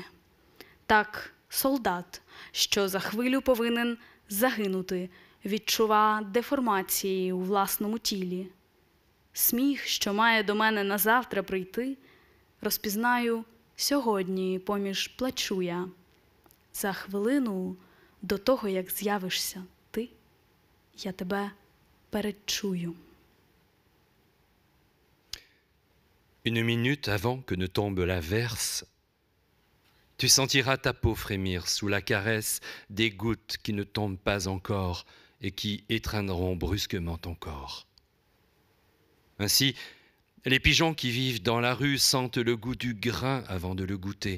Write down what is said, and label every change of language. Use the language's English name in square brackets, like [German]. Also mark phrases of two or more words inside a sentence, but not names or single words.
[Ukrainian] Так солдат, що за хвилю повинен загинути, відчува деформації у власному тілі. Сміх, що має до мене назавтра прийти, розпізнаю сьогодні поміж плачу я. За хвилину до того, як з'явишся ти, я тебе передчую. [French] Une minute avant que ne tombe l'averse, tu sentiras ta peau frémir sous la caresse des gouttes qui ne tombent pas encore et qui étreindront brusquement ton corps. Ainsi, les pigeons qui vivent dans la rue sentent le goût du grain avant de le goûter.